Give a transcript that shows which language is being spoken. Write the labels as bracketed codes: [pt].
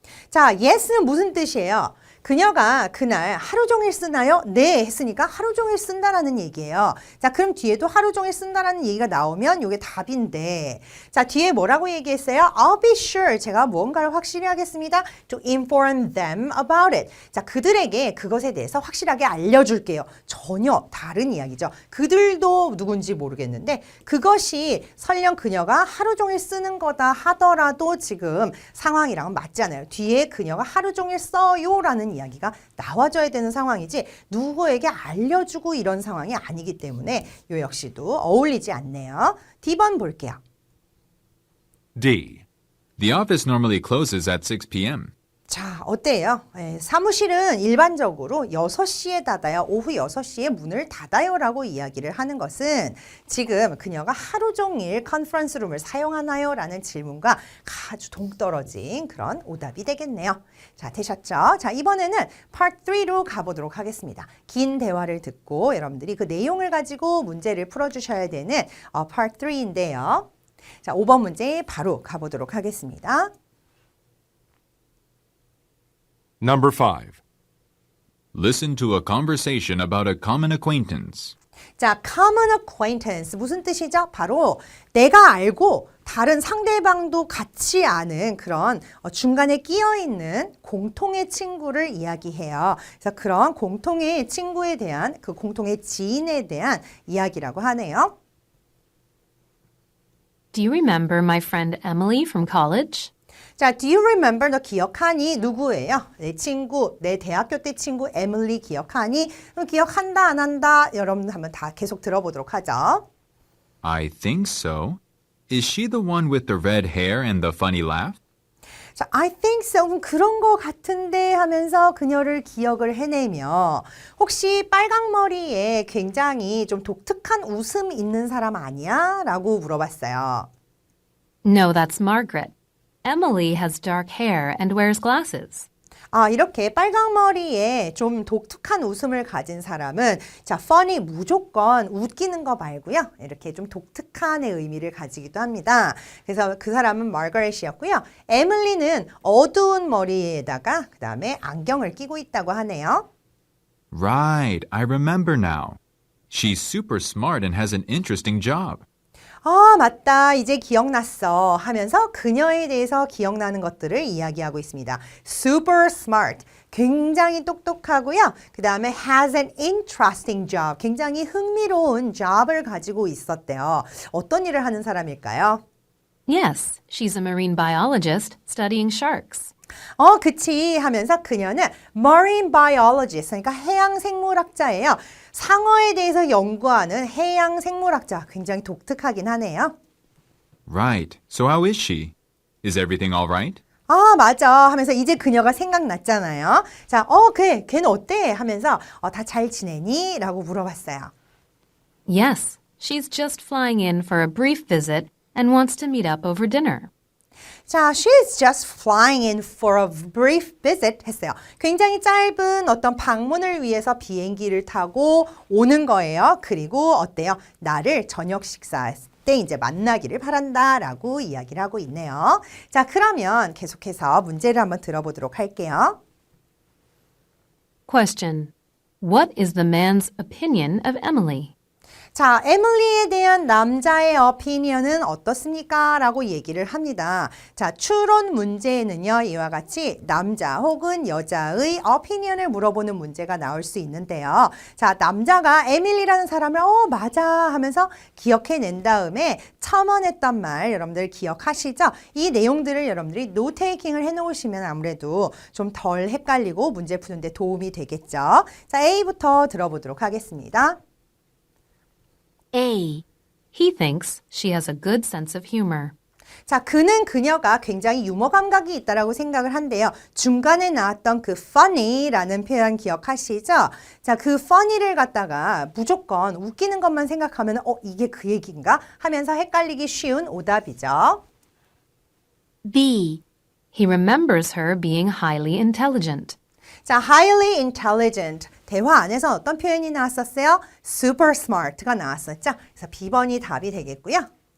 [ko] 자, yes는 무슨 뜻이에요? 그녀가 그날 하루 종일 쓰나요? 네 했으니까 하루 종일 쓴다라는 얘기예요. 자, 그럼 뒤에도 하루 종일 쓴다라는 얘기가 나오면 이게 답인데 자, 뒤에 뭐라고 얘기했어요? [en] I'll be sure. [ko] 제가 무언가를 확실히 하겠습니다. [en] To inform them about it. [ko] 자, 그들에게 그것에 대해서 확실하게 알려줄게요. 전혀 다른 이야기죠. 그들도 누군지 모르겠는데 그것이 설령 그녀가 하루 종일 쓰는 거다 하더라도 지금 상황이랑은 맞지 않아요. 뒤에 그녀가 하루 종일 써요라는 이야기가 나와줘야 되는 상황이지 누구에게 알려주고 이런 상황이 아니기 때문에 요 역시도 어울리지 않네요. D번 볼게요. [en] D. The office normally closes at 6 p.m. [ko] 자, 어때요? 사무실은 일반적으로 6시에 닫아요. 오후 6시에 문을 닫아요 라고 이야기를 하는 것은 지금 그녀가 하루 종일 컨퍼런스 룸을 사용하나요? 라는 질문과 아주 동떨어진 그런 오답이 되겠네요. 자, 되셨죠? 자, 이번에는 Part 3로 가보도록 하겠습니다. 긴 대화를 듣고 여러분들이 그 내용을 가지고 문제를 풀어주셔야 되는 Part 3인데요. 자, 5번 문제 바로 가보도록 하겠습니다. [en] Number 5. Listen to a conversation about a common acquaintance. [ko] 자, common acquaintance 무슨 뜻이죠? 바로 내가 알고 다른 상대방도 같이 아는 그런 중간에 끼어 있는 공통의 친구를 이야기해요. 그래서 그런 공통의 친구에 대한 그 공통의 지인에 대한 이야기라고 하네요. [en] Do you remember my friend Emily from college? [ko] 자, [en] do you remember? [ko] 너 기억하니? 누구예요? 내 친구, 내 대학교 때 친구 에밀리 기억하니? 기억한다, 안 한다? 여러분 한번 다 계속 들어보도록 하죠. [en] I think so. Is she the one with the red hair and the funny laugh? 자, I think so. [ko] 그런 거 같은데 하면서 그녀를 기억을 해내며 혹시 빨강머리에 굉장히 좀 독특한 웃음 있는 사람 아니야? 라고 물어봤어요. [en] No, that's Margaret. Emily has dark hair and wears glasses. [ko] 아, 이렇게 빨강머리에 좀 독특한 웃음을 가진 사람은 자, funny 무조건 웃기는 거 말고요. 이렇게 좀 독특한의 의미를 가지기도 합니다. 그래서 그 사람은 마거렛이었고요. 에밀리는 어두운 머리에다가 그 다음에 안경을 끼고 있다고 하네요. [en] Right, I remember now. She's super smart and has an interesting job. [ko] 아, 맞다. 이제 기억났어. 하면서 그녀에 대해서 기억나는 것들을 이야기하고 있습니다. [en] Super smart. [ko] 굉장히 똑똑하고요. 그 다음에 [en] has an interesting job. [ko] 굉장히 흥미로운 job을 가지고 있었대요. 어떤 일을 하는 사람일까요? [en] Yes, she's a marine biologist studying sharks. [ko] 그치 하면서 그녀는 marine biologist, 그러니까 해양 생물학자예요. 상어에 대해서 연구하는 해양 생물학자. 굉장히 독특하긴 하네요. [en] Right, so how is she? Is everything all right? [ko] 아, 맞아. 하면서 이제 그녀가 생각났잖아요. 자, 그래. 걔는 어때? 하면서 다 잘 지내니? 라고 물어봤어요. [en] Yes, she's just flying in for a brief visit and wants to meet up over dinner. 자, she's just flying in for a brief visit [ko] 했어요. 굉장히 짧은 어떤 방문을 위해서 비행기를 타고 오는 거예요. 그리고 어때요? 나를 저녁 식사 때 이제 만나기를 바란다라고 이야기를 하고 있네요. 자, 그러면 계속해서 문제를 한번 들어보도록 할게요. [en] Question. What is the man's opinion of Emily? [ko] 자, 에밀리에 대한 남자의 opinion은 어떻습니까? 라고 얘기를 합니다. 자, 추론 문제에는요, 이와 같이 남자 혹은 여자의 opinion을 물어보는 문제가 나올 수 있는데요. 자, 남자가 에밀리라는 사람을 맞아 하면서 기억해낸 다음에 첨언했던 말 여러분들 기억하시죠? 이 내용들을 여러분들이 노테이킹을 해놓으시면 아무래도 좀 덜 헷갈리고 문제 푸는데 도움이 되겠죠. 자, A부터 들어보도록 하겠습니다. [en] A. He thinks she has a good sense of humor. [ko] 자, 그녀가 굉장히 유머 감각이 있다라고 생각을 한대요. 중간에 나왔던 그 funny라는 표현 기억하시죠? 자, 그 funny를 갖다가 무조건 웃기는 것만 생각하면 이게 그 얘기인가? 하면서 헷갈리기 쉬운 오답이죠. [en] B. He remembers her being highly intelligent. 자, highly intelligent. [ko] 대화 안에서 어떤 표현이 나왔었어요? [en] super smart [ko] 가 나왔었죠? 그래서 B번이 답이 되겠고요.